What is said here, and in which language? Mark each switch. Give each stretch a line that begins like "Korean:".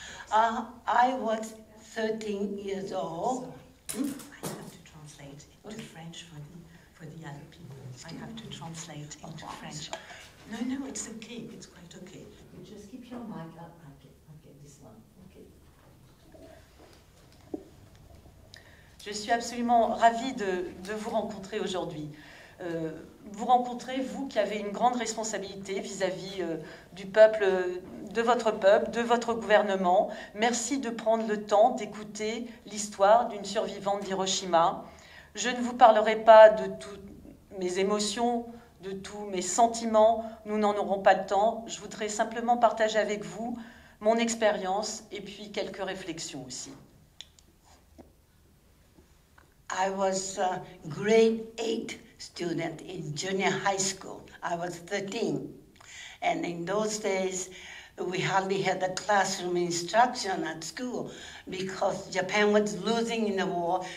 English: I was 13 years old. I have to translate into French for the other people. I have to translate into French. No, it's okay. It's quite okay. You just keep your mic up. Okay, this one. Okay.
French: Je suis absolument ravie de vous rencontrer aujourd'hui. Vous rencontrez, vous qui avez une grande responsabilité vis-à-vis du peuple, de votre gouvernement. Merci de prendre le temps d'écouter l'histoire d'une survivante d'Hiroshima. Je ne vous parlerai pas de toutes mes émotions, de tous mes sentiments, nous n'en aurons pas le temps. Je voudrais simplement partager avec vous mon expérience et puis quelques réflexions aussi.
English: I was a grade 8 student in junior high school. I was 13. And in those days, we hardly had a classroom instruction at school because Japan was losing in the war.